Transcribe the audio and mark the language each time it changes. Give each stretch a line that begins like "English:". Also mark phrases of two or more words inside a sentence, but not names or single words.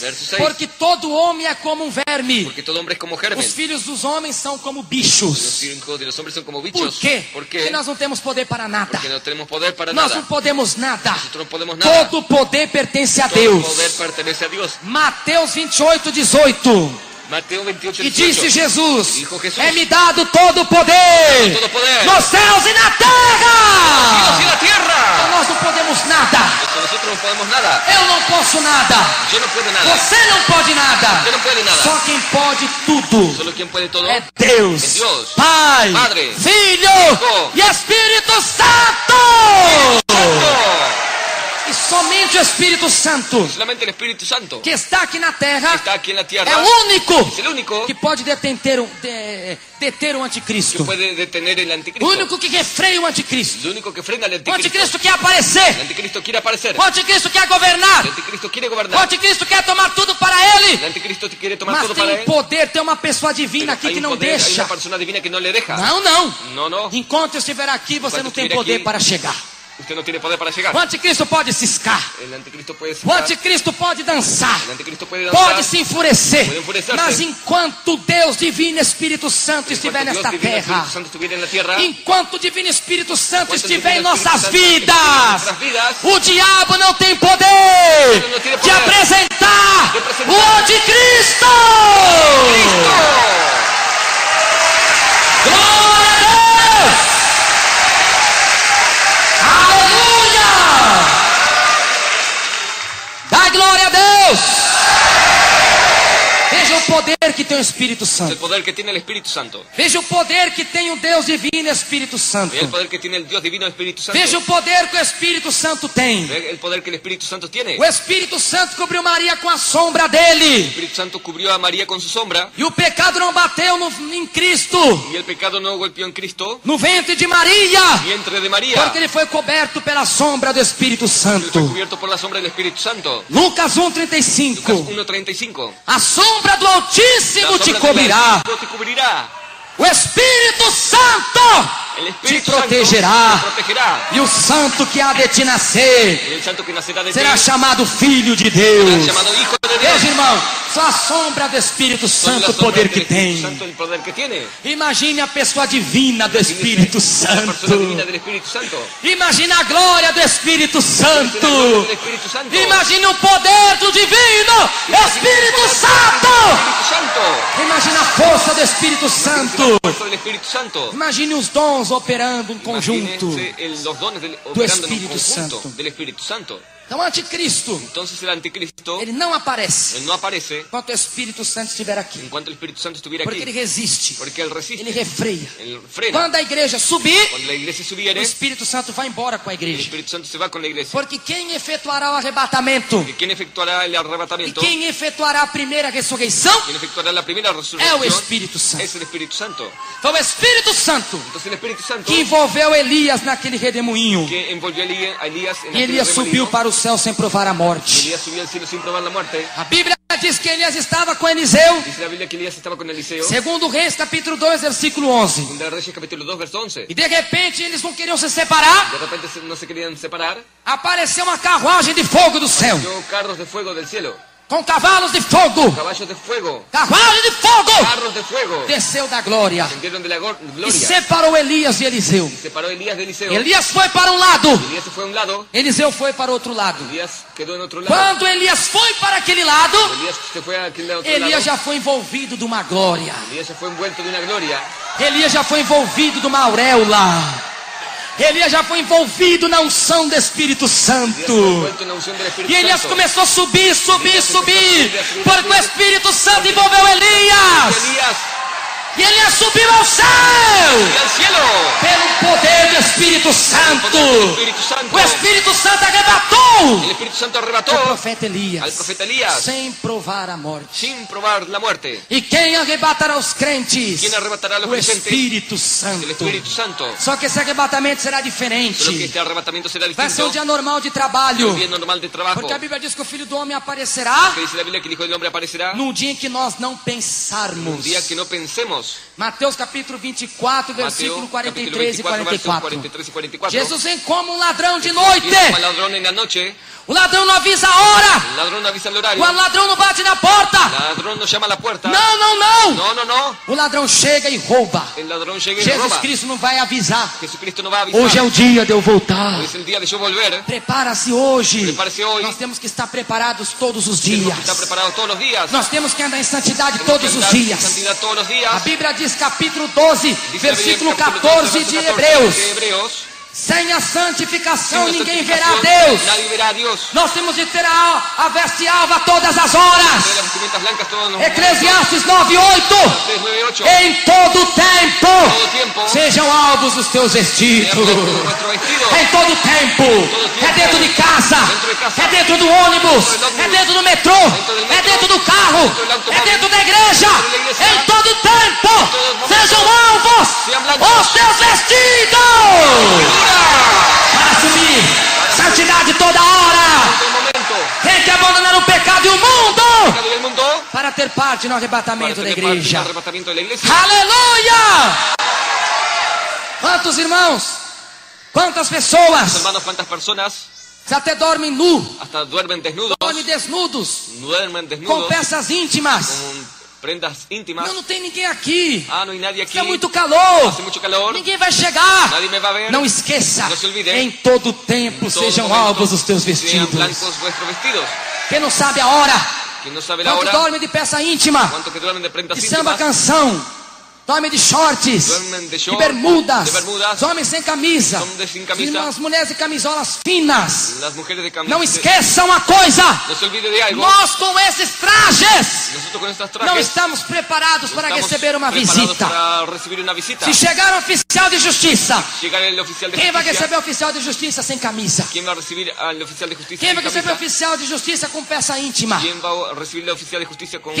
Spanish: verso 6.
Portuguese: Porque todo homem é como um verme.
Spanish: Porque todo hombre es como germen.
Portuguese: Os filhos dos homens são como
Spanish: Los
Portuguese: bichos.
Spanish: hijos de los hombres son como
Portuguese: Por
Spanish: bichos.
Portuguese: quê?
Spanish: ¿Por
Portuguese: Porque
Spanish: qué?
Portuguese: nós não temos poder para nada.
Spanish: Porque no tenemos poder para
Portuguese: Nós
Spanish: nada.
Portuguese: não podemos nada.
Spanish: Nosotros no podemos nada.
Portuguese: Todo poder pertence a
Spanish: Todo
Portuguese: Deus.
Spanish: poder pertenece a Dios.
Portuguese: Mateus 28, 18.
Spanish: Mateo 28,
Portuguese: E
Spanish: 18.
Portuguese: disse Jesus:
Spanish: Dijo Jesús,
Portuguese: é-me dado todo o poder
Spanish: todo poder
Portuguese: nos céus e na
Spanish: Dios y
Portuguese: terra.
Spanish: la tierra.
Portuguese: Então nós não podemos nada.
Spanish: Porque nosotros no podemos nada.
Portuguese: Eu não posso nada.
Spanish: Yo no puedo nada.
Portuguese: Você não pode nada.
Spanish: Usted no puede nada.
Portuguese: Só quem pode tudo
Spanish: Solo quien puede todo
Portuguese: é Deus,
Spanish: es Dios,
Portuguese: Pai,
Spanish: Padre,
Portuguese: Filho
Spanish: Hijo
Portuguese: e Espírito Santo.
Spanish: Santo.
Portuguese: E somente o Espírito Santo,
Spanish: Solamente el Espíritu Santo
Portuguese: que está aqui na terra,
Spanish: está aquí en la tierra.
Portuguese: é o único
Spanish: Es el único
Portuguese: que pode deter o anticristo.
Spanish: que puede detener el
Portuguese: O
Spanish: anticristo.
Portuguese: único que refreia o anticristo.
Spanish: El único que frena al
Portuguese: O
Spanish: anticristo.
Portuguese: anticristo quer
Spanish: El
Portuguese: aparecer.
Spanish: anticristo quiere aparecer.
Portuguese: O anticristo quer governar.
Spanish: El anticristo quiere
Portuguese: O
Spanish: gobernar.
Portuguese: anticristo quer tomar tudo para
Spanish: El
Portuguese: ele.
Spanish: anticristo quiere tomar
Portuguese: Mas
Spanish: todo
Portuguese: tem
Spanish: para
Portuguese: um
Spanish: él.
Portuguese: poder, tem uma pessoa divina aqui
Spanish: Hay
Portuguese: que
Spanish: un
Portuguese: não
Spanish: poder, hay
Portuguese: deixa.
Spanish: una persona divina que no le deja.
Portuguese: Não, não.
Spanish: No, no.
Portuguese: Enquanto eu estiver aqui, você Enquanto não tem estiver poder aqui, para chegar.
Spanish: Usted no tiene poder para llegar.
Portuguese: O anticristo pode ciscar.
Spanish: El anticristo puede
Portuguese: O
Spanish: saltar.
Portuguese: anticristo pode dançar.
Spanish: El anticristo puede danzar.
Portuguese: Pode se enfurecer. Pode enfurecer-se. Mas enquanto Deus Divino Espírito Santo estiver Enquanto nesta
Spanish: Dios divino,
Portuguese: terra,
Spanish: Espíritu Santo estuviera en la tierra,
Portuguese: enquanto o Divino Espírito Santo enquanto estiver em
Spanish: divino Espíritu
Portuguese: nossas Santo estiver em vidas,
Spanish: nuestras vidas,
Portuguese: o diabo não tem poder não tem de poder apresentar de apresentar o anticristo.
Spanish: Cristo.
Portuguese: Glória a Deus! Aleluia! Dá glória a Deus! Veja o poder que tem o Espírito
Spanish: El
Portuguese: Santo.
Spanish: poder que tiene el Espíritu Santo.
Portuguese: Veja o poder que tem o Deus divino Espírito Santo.
Spanish: Ve el poder que tiene el Dios divino Espíritu Santo.
Portuguese: Veja o poder que o Espírito Santo tem.
Spanish: Ve el poder que el Espíritu Santo tiene.
Portuguese: O Espírito Santo cobriu Maria com a sombra
Spanish: El
Portuguese: dele.
Spanish: Espíritu Santo cubrió a María con su sombra
Portuguese: E o pecado não bateu em Cristo,
Spanish: y el pecado no golpeó en Cristo,
Portuguese: no ventre de Maria,
Spanish: vientre de María.
Portuguese: porque ele foi coberto pela sombra do Espírito
Spanish: Él fue
Portuguese: Santo.
Spanish: cubierto por la sombra del Espíritu Santo.
Portuguese: Lucas
Spanish: Lucas
Portuguese: 1:35.
Spanish: 1:35.
Portuguese: A sombra do Altíssimo
Spanish: La
Portuguese: te
Spanish: sombra del
Portuguese: cobrirá.
Spanish: Altísimo te cubrirá.
Portuguese: O Espírito Santo
Spanish: El
Portuguese: te
Spanish: Espíritu Santo
Portuguese: protegerá.
Spanish: te protegerá.
Portuguese: E o santo que há de te nascer
Spanish: Y el santo que nacerá de ti
Portuguese: será chamado Filho de
Spanish: será
Portuguese: Deus.
Spanish: llamado Hijo de Dios.
Portuguese: Veja, irmão, só a sombra do Espírito
Spanish: Son
Portuguese: Santo
Spanish: las
Portuguese: o poder
Spanish: sombras
Portuguese: que
Spanish: del Espíritu
Portuguese: tem.
Spanish: Santo, el poder que tiene.
Portuguese: Imagine a pessoa divina do Espírito
Spanish: La persona
Portuguese: Santo.
Spanish: divina del Espíritu Santo.
Portuguese: Imagine a glória do Espírito
Spanish: La
Portuguese: Santo.
Spanish: gloria del Espíritu Santo.
Portuguese: Imagine o poder do divino Espírito Santo.
Spanish: Espíritu Santo.
Portuguese: Imagine a força do Espírito Santo.
Spanish: La fuerza del Espíritu Santo.
Portuguese: Imagine os dons operando em conjunto.
Spanish: Imagínense los dones operando en un
Portuguese: Espíritu
Spanish: conjunto
Portuguese: Santo.
Spanish: del Espíritu Santo.
Portuguese: Então, o anticristo,
Spanish: Entonces el anticristo,
Portuguese: ele não aparece
Spanish: él no aparece
Portuguese: enquanto o Espírito Santo estiver aqui.
Spanish: en cuanto el Espíritu Santo estuviera
Portuguese: Porque ele
Spanish: aquí.
Portuguese: resiste,
Spanish: Porque él resiste,
Portuguese: ele refreia.
Spanish: él frena.
Portuguese: Quando a igreja subir,
Spanish: Cuando la iglesia
Portuguese: o
Spanish: subiere, el
Portuguese: Espírito Santo vai embora com a igreja.
Spanish: Espíritu Santo se va con la iglesia.
Portuguese: Porque quem efetuará o arrebatamento
Spanish: ¿Y quién efectuará el
Portuguese: e
Spanish: arrebatamiento?
Portuguese: quem efetuará a primeira ressurreição
Spanish: ¿Quién efectuará la primera
Portuguese: é o
Spanish: resurrección?
Portuguese: Espírito Santo.
Spanish: Es el Espíritu Santo.
Portuguese: Foi o Espírito Santo
Spanish: Entonces el Espíritu Santo
Portuguese: que envolveu Elias naquele redemoinho.
Spanish: que envolvió a Elías en
Portuguese: E
Spanish: aquel
Portuguese: Elias subiu
Spanish: remolino.
Portuguese: para o céu sem provar a morte.
Spanish: Elías subió al cielo sin probar la muerte.
Portuguese: A Bíblia diz que Elias estava com Eliseu.
Spanish: Dice la Biblia que Elías estaba con Eliseo.
Portuguese: Segundo Reis, capítulo 2, versículo 11.
Spanish: Segunda de Reyes capítulo 2, verso 11.
Portuguese: E de repente eles não queriam se separar.
Spanish: De repente no se querían separar.
Portuguese: Apareceu uma carruagem de fogo do céu,
Spanish: Vio carros de fuego del cielo.
Portuguese: com cavalos de fogo.
Spanish: Caballos de fuego.
Portuguese: Carruagem de fogo
Spanish: Carros de fuego.
Portuguese: desceu da glória
Spanish: Descendieron de la
Portuguese: e
Spanish: gloria.
Portuguese: separou Elias de Eliseu.
Spanish: Separó a Elías de Eliseo.
Portuguese: Elias foi para um lado,
Spanish: Elías se fue a un lado.
Portuguese: Eliseu foi para outro lado.
Spanish: Elías quedó en otro lado.
Portuguese: Quando Elias foi para aquele lado,
Spanish: Elías se fue a aquel otro
Portuguese: Elias
Spanish: lado.
Portuguese: já foi envolvido de uma glória.
Spanish: Elías se fue envuelto de una gloria.
Portuguese: Elias já foi envolvido de uma auréola. Elias já foi envolvido na unção do Espírito
Spanish: Elías fue
Portuguese: Santo.
Spanish: envuelto en la unción del Espíritu
Portuguese: E Elias
Spanish: Santo.
Portuguese: começou a subir, porque o Espírito Santo envolveu Elias.
Spanish: Elías
Portuguese: E Elias subiu ao céu
Spanish: y al cielo.
Portuguese: pelo poder do Espírito
Spanish: Por el
Portuguese: Santo.
Spanish: poder del Espíritu Santo.
Portuguese: O Espírito Santo arrebatou
Spanish: El Espíritu Santo arrebató
Portuguese: o profeta Elias
Spanish: al profeta Elías
Portuguese: sem provar a morte.
Spanish: sin probar la muerte.
Portuguese: E quem arrebatará os crentes?
Spanish: ¿Quién arrebatará a los
Portuguese: O
Spanish: creyentes?
Portuguese: Espírito
Spanish: El
Portuguese: Santo.
Spanish: Espíritu Santo.
Portuguese: Só que esse arrebatamento será
Spanish: Solo que
Portuguese: diferente.
Spanish: este arrebatamiento será
Portuguese: Vai ser um
Spanish: distinto.
Portuguese: dia normal de trabalho.
Spanish: Un día normal de trabajo.
Portuguese: Porque a Bíblia diz que o Filho do Homem aparecerá
Spanish: Que dice la Biblia que el Hijo del Hombre aparecerá
Portuguese: num dia em que nós não
Spanish: un
Portuguese: pensarmos.
Spanish: día que no pensemos.
Portuguese: Mateus capítulo 24, versículo
Spanish: Mateo,
Portuguese: 43 e
Spanish: capítulo 24,
Portuguese: 44.
Spanish: 43 y 44.
Portuguese: Jesus vem como um ladrão de
Spanish: Viene como
Portuguese: noite.
Spanish: ladrón en la noche.
Portuguese: O ladrão não avisa a hora.
Spanish: El ladrón no avisa el horario.
Portuguese: O ladrão não bate na porta.
Spanish: El ladrón no llama a la puerta.
Portuguese: Não, não, não.
Spanish: No, no, no.
Portuguese: O ladrão chega e rouba.
Spanish: El ladrón llega y
Portuguese: Jesus
Spanish: roba.
Portuguese: Cristo não vai avisar.
Spanish: Jesucristo no va a avisar.
Portuguese: Hoje é o dia de eu voltar.
Spanish: Hoy es el día de yo volver.
Portuguese: Prepara-se hoje.
Spanish: Prepare-se hoy.
Portuguese: Nós temos que estar preparados todos os
Spanish: Tenemos
Portuguese: dias.
Spanish: que estar preparados todos los días.
Portuguese: Nós temos que andar em santidade
Spanish: Tenemos que
Portuguese: todos os
Spanish: andar en
Portuguese: dias.
Spanish: santidad todos los
Portuguese: A
Spanish: días.
Portuguese: Bíblia diz, capítulo 12,
Spanish: Dice la Biblia,
Portuguese: versículo
Spanish: capítulo
Portuguese: 14
Spanish: 12,
Portuguese: de
Spanish: verso 14
Portuguese: Hebreus.
Spanish: de Hebreos.
Portuguese: Sem a santificação
Spanish: Sin la
Portuguese: ninguém verá a
Spanish: santificación,
Portuguese: Deus.
Spanish: Nadie verá a Dios.
Portuguese: Nós temos de ter a veste alva todas as horas.
Spanish: Trae las vestimentas blancas todos los
Portuguese: Eclesiastes 9:8.
Spanish: 3, 9, 8.
Portuguese: Em todo tempo
Spanish: Todo tiempo.
Portuguese: sejam alvos alvos dos teus vestidos.
Spanish: Nuestro vestido.
Portuguese: É em todo tempo. É dentro de casa. É dentro do ônibus. É dentro do metrô. É dentro do carro. É dentro da igreja. Em todo tempo. Sejam alvos os teus vestidos. Para assumir santidade toda hora.
Spanish: Todo momento.
Portuguese: Tem que abandonar o pecado e o mundo
Spanish: Pecado del mundo.
Portuguese: para ter parte no
Spanish: Para
Portuguese: arrebatamento da
Spanish: tener parte en el
Portuguese: igreja.
Spanish: arrebatamiento de la iglesia.
Portuguese: Aleluia! Quantos irmãos, quantas pessoas
Spanish: Hermanos, cuántas personas
Portuguese: até dormem nu,
Spanish: hasta duermen desnudos.
Portuguese: dormem desnudos,
Spanish: Duermen
Portuguese: com
Spanish: desnudos.
Portuguese: peças íntimas.
Spanish: Con prendas íntimas.
Portuguese: Não tem ninguém aqui.
Spanish: Ah, no hay nadie aquí.
Portuguese: É muito calor.
Spanish: Hace mucho calor.
Portuguese: Ninguém vai chegar.
Spanish: Nadie me va a ver.
Portuguese: Não esqueça,
Spanish: Não se olvide.
Portuguese: em todo tempo
Spanish: En todo
Portuguese: sejam
Spanish: momento
Portuguese: alvos os teus
Spanish: Sean
Portuguese: vestidos.
Spanish: blancos vuestros vestidos.
Portuguese: Quem não sabe a hora,
Spanish: Quien no sabe la
Portuguese: quanto
Spanish: hora.
Portuguese: dorme de peça íntima,
Spanish: Cuántos que duermen de prendas
Portuguese: de samba
Spanish: íntimas.
Portuguese: canção, dorme de shorts,
Spanish: Duermen de
Portuguese: de
Spanish: short,
Portuguese: bermudas,
Spanish: de bermudas,
Portuguese: homens sem camisa,
Spanish: hombres sin camisa.
Portuguese: as mulheres de camisolas finas.
Spanish: Las mujeres de camisa.
Portuguese: Não esqueçam uma coisa,
Spanish: No se olvide de algo.
Portuguese: nós com esses trajes
Spanish: Nosotros con estas
Portuguese: não
Spanish: trajes
Portuguese: estamos preparados para
Spanish: estamos
Portuguese: receber uma
Spanish: preparados
Portuguese: visita.
Spanish: para recibir una visita.
Portuguese: Se chegar um oficial de justiça,
Spanish: Llegar el oficial de
Portuguese: quem vai
Spanish: justicia.
Portuguese: receber o oficial de justiça sem camisa?
Spanish: ¿Quién va a recibir al oficial de justicia
Portuguese: Quem
Spanish: sin
Portuguese: vai receber o
Spanish: camisa?
Portuguese: oficial de justiça com peça íntima?
Spanish: ¿Quién va a recibir al oficial de justicia con